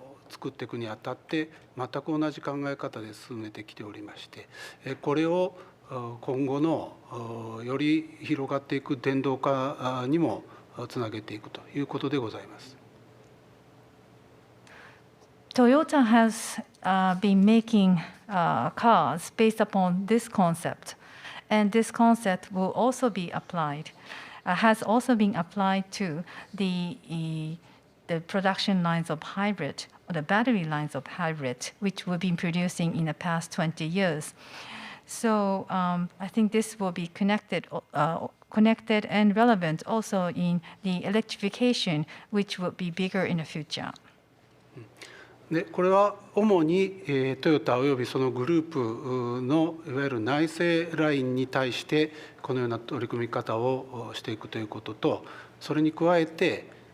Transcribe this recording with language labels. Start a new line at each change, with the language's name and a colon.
Japanese: 作っていくにあたって全く同じ考え方で進めてきておりまして、これを今後のより広がっていく電動化にもつなげていくということでございます。
English: Toyota has been making cars based upon this concept, and this concept will also be applied. has also been applied to the production lines of hybrid, or the battery lines of hybrid, which we've been producing in the past 20 years. So I think this will be connected and relevant also in the electrification, which will be bigger in the future.
Japanese: でこれは主にトヨタおよびそのグループのいわゆる内製ラインに対してこのような取り組み方をしていくということと、それに加えて、